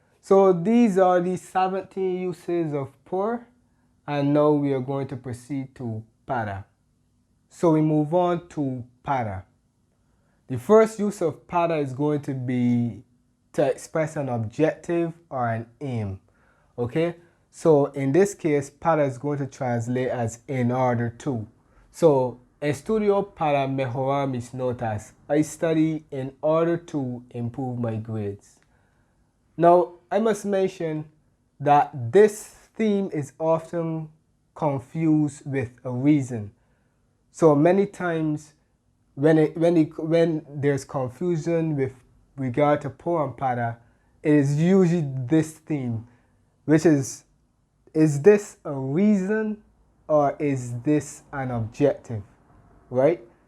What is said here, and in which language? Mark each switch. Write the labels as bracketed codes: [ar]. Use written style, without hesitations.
[en] So these are the 17 uses of por, and now we are going to proceed to para. So we move on to para. The first use of para is going to be to express an objective or an aim, okay? So in this case, para is going to translate as in order to. [es] So estudio para mejorar mis notas. [en] I study in order to improve my grades. Now, I must mention that this theme is often confused with a reason. So many times when there's confusion with regard to por and para, it is usually this theme, which is this a reason or is this an objective, right?